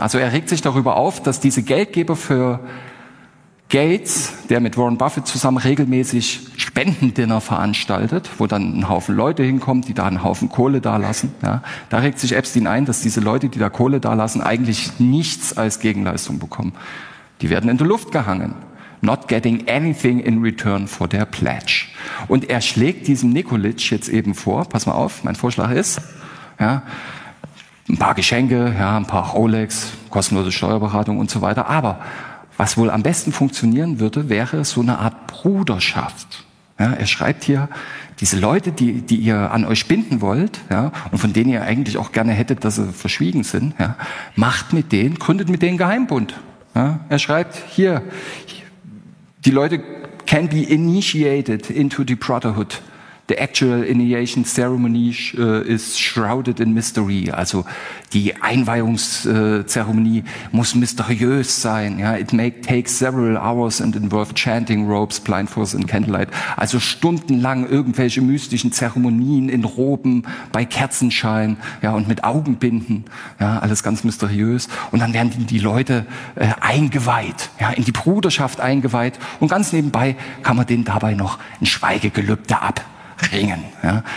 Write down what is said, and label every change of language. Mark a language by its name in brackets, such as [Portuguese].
[German] Also er regt sich darüber auf, dass diese Geldgeber für Gates, der mit Warren Buffett zusammen regelmäßig Spendendinner veranstaltet, wo dann ein Haufen Leute hinkommt, die da einen Haufen Kohle dalassen. Ja, da regt sich Epstein ein, dass diese Leute, die da Kohle dalassen, eigentlich nichts als Gegenleistung bekommen. Die werden in der Luft gehangen. [English] Not getting anything in return for their pledge. [German] Und er schlägt diesem Nikolic jetzt eben vor, pass mal auf, mein Vorschlag ist, ja, ein paar Geschenke, ja, ein paar Rolex, kostenlose Steuerberatung und so weiter, aber was wohl am besten funktionieren würde, wäre so eine Art Bruderschaft. Ja, er schreibt hier, diese Leute, die ihr an euch binden wollt, ja, und von denen ihr eigentlich auch gerne hättet, dass sie verschwiegen sind, ja, macht mit denen, gründet mit denen Geheimbund. Ja, er schreibt hier, die Leute [English] can be initiated into the brotherhood. The actual initiation ceremony is shrouded in mystery. [German] Also die Einweihungszeremonie muss mysteriös sein. [English] Ja, it may take several hours and involve chanting robes, blindfolds and candlelight. [German] Also stundenlang irgendwelche mystischen Zeremonien in Roben bei Kerzenschein, ja, und mit Augenbinden. Ja, alles ganz mysteriös. Und dann werden die Leute eingeweiht, ja, in die Bruderschaft eingeweiht. Und ganz nebenbei kann man denen dabei noch ein Schweigegelübde ab. Ringen, ja.